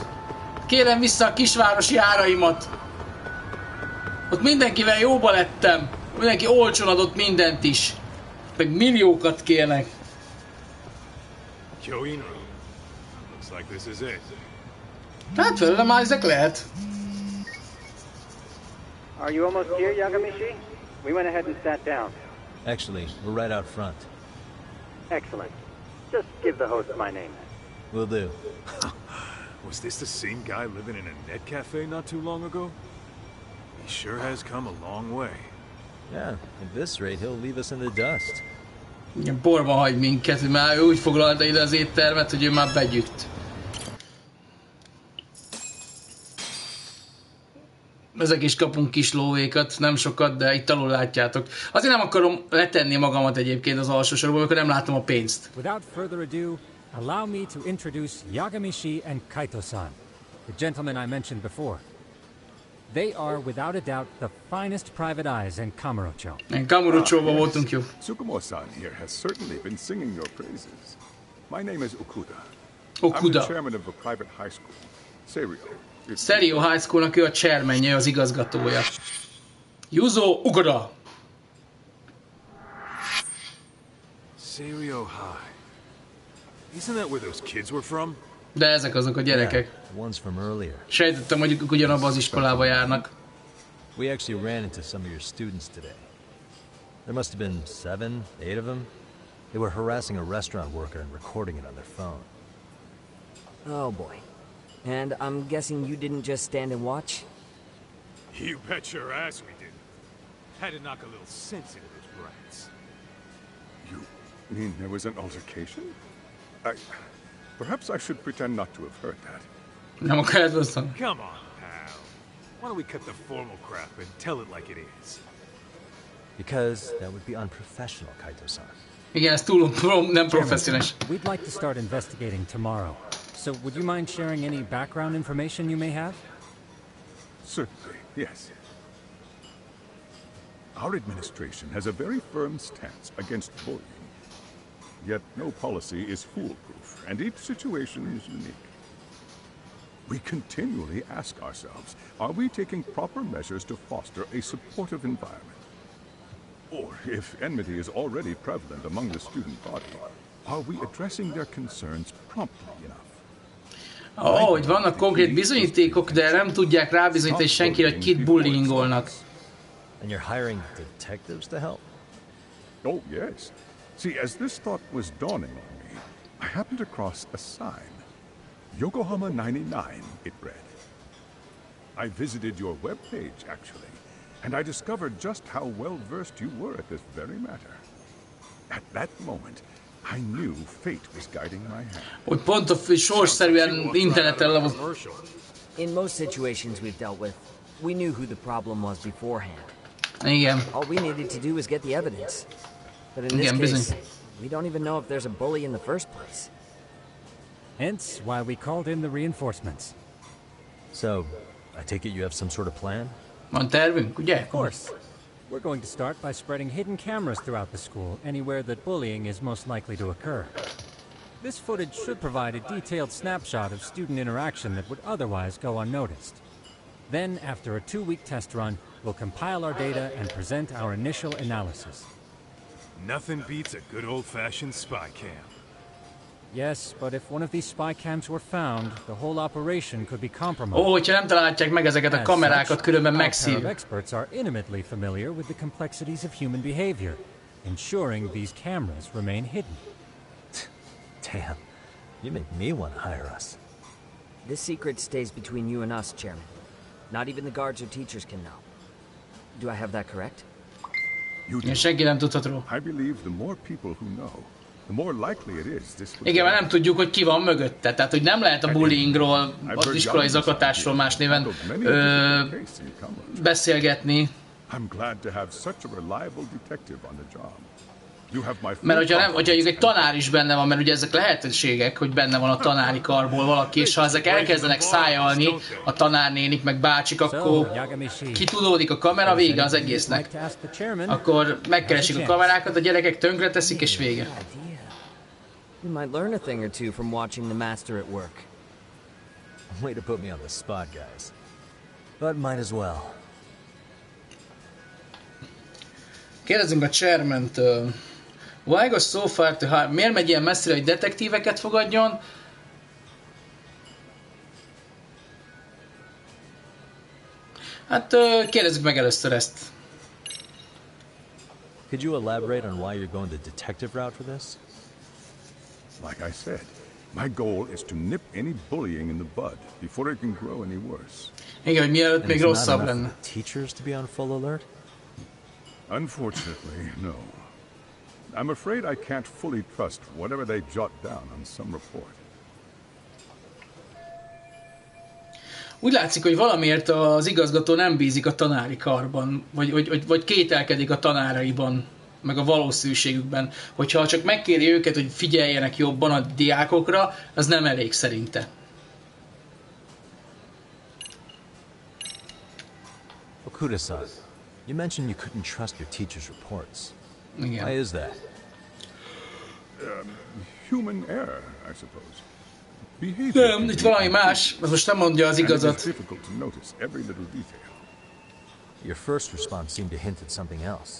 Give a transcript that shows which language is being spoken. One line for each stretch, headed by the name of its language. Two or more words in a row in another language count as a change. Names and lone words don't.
Hungarian: Kérem vissza a kisvárosi áraimat. Ott mindenkivel jóba lettem. Mindenki olcsón adott mindent is. Meg milliókat kérnek. Hát felőlem már ezek lehet.
English: Are you almost here, Yagamishi? We went ahead and sat down. Actually, we're right out front. Excellent. Just give the host my name. Will do. Was this the same guy living in a net cafe not too long ago? He sure has come a long way. Yeah, at this rate, he'll leave us in the dust.
Hungarian: Igen, porba hagy minket, hogy már ő úgy foglalta ide az éttermet, hogy ő már begyűjt. Ezek is kapunk kis lóvékat, nem sokat, de itt alul látjátok. Azért nem akarom letenni magamat egyébként az alsó sorban, amikor nem látom a pénzt.
English: Without further ado, allow me to introduce Yagamishi and Kaito-san, the gentlemen I mentioned before. They are, without a doubt, the finest private eyes in Kamurocho.
Hungarian: Kamurocho-ban voltunk, jó.
English: Tsukumo-san here has certainly been singing your praises. My name is Okuda. Okuda. I'm the chairman of a private high school, Serio.
Hungarian: Serio High School-nak ő a chairmanje, az igazgatója.
English: Yuzo Okuda. Serio High. Isn't that where those kids were from?
Hungarian: De ezek azok a gyerekek.
English: Yeah, the ones from earlier.
Hungarian: Sejtettem, hogy ők ugyanabba az iskolába járnak.
English: We actually ran into some of your students today. There must have been 7, 8 of them. They were harassing a restaurant worker and recording it on their phone. Oh boy. And I'm guessing you didn't just stand and watch? You bet your ass we didn't. Had to knock a little sense into those brats. You mean there was an altercation? Perhaps I should pretend not to have heard that.
Hungarian: Nem akarod hozzá?
English: Come on, pal. Why don't we cut the formal crap and tell it like it is? Because that would be unprofessional, Kaito-san.
Hungarian: Igen, ez túl nem professzionális.
English: We'd like to start investigating tomorrow. So would you mind sharing any background information you may have? Certainly, yes. Our administration has a very firm stance against bullying. Yet no policy is foolproof, and each situation is unique. We continually ask ourselves, are we taking proper measures to foster a supportive environment? Or, if enmity is already prevalent among the student body, are we addressing their concerns promptly enough?
Hungarian: Hogy vannak konkrét bizonyítékok, de nem tudják rábizonyítani senkire, hogy kit bullyingolnak.
English: And you're hiring detectives to help? Oh, yes. See, as this thought was dawning on me, I happened across a sign. Yokohama 99, it read. I visited your webpage, actually, and I discovered just how well-versed you were at this very matter. At that moment, I knew fate was guiding my hand.
Hungarian: Hogy pont a sorsszerűen interneten lavult.
English: In most situations we've dealt with, we knew who the problem was beforehand.
Hungarian: Igen.
English: All we needed to do was get the evidence. But in this case, we don't even know if there's a bully in the first place. Hence why we called in the reinforcements. So, I take it you have some sort of plan?
Hungarian: Van tervünk, ugye?
English: Of course. We're going to start by spreading hidden cameras throughout the school, anywhere that bullying is most likely to occur. This footage should provide a detailed snapshot of student interaction that would otherwise go unnoticed. Then, after a 2-week test run, we'll compile our data and present our initial analysis. Nothing beats a good old-fashioned spy cam. Yes, but if one of these spy cams were found, the whole operation could be compromised.
Hungarian: Hogyha nem találják meg ezeket a kamerákat, különben megszívjuk.
English: Experts are intimately familiar with the complexities of human behavior, ensuring these cameras remain hidden. Damn, you make me want to hire us. This secret stays between you and us, Chairman. Not even the guards or teachers can know. Do I have that correct? You do.
Hungarian: Senki nem tudhat róla.
English: I believe the more people who know, the more likely it is this would.
Hungarian: Igen, mert nem tudjuk, hogy ki van mögötte. Tehát, hogy nem lehet a bullyingról, az iskolai zaklatásról más néven beszélgetni.
English: I'm glad to have such a reliable detective on the job.
Hungarian: Mert hogyha egy tanár is benne van, mert ugye ezek lehetőségek, hogy benne van a tanári karból valaki, és ha ezek elkezdenek szájalni, a tanárnénik, meg bácsik, akkor kitudódik a kamera, vége az egésznek. Akkor megkeresik a kamerákat, a gyerekek tönkreteszik, és vége.
English: You might learn a thing or two from watching the master at work. Way to put me on the spot, guys. But might as well.
Hungarian: Kérdezzünk a chairman-től.
English: Why goes so far to hire?
Hungarian: Miért megy ilyen messzire, hogy detektíveket fogadjon? Hát kérdezzük meg először ezt.
English: Could you elaborate on why you're going the detective route for this? Like I said, my goal is to nip any bullying in the bud before it can grow any worse.
Hungarian: Igen, hogy mielőtt még rosszabb lenne.
English: Teachers to be on full alert? Unfortunately, no. I'm afraid I can't fully trust whatever they jot down on some report.
Hungarian: Úgy látszik, hogy valamiért az igazgató nem bízik a tanári karban, vagy kételkedik a tanáraiban, meg a valószínűségükben. Hogyha csak megkéri őket, hogy figyeljenek jobban a diákokra, az nem elég szerinte.
English: Okuda-san, you mentioned you couldn't trust your teacher's reports.
Hungarian: Igen.
English: Why is that? Human error, I suppose.
Hungarian: Nem, itt valami más, most nem mondja az igazat.
English: Your first response seemed to hint at something else.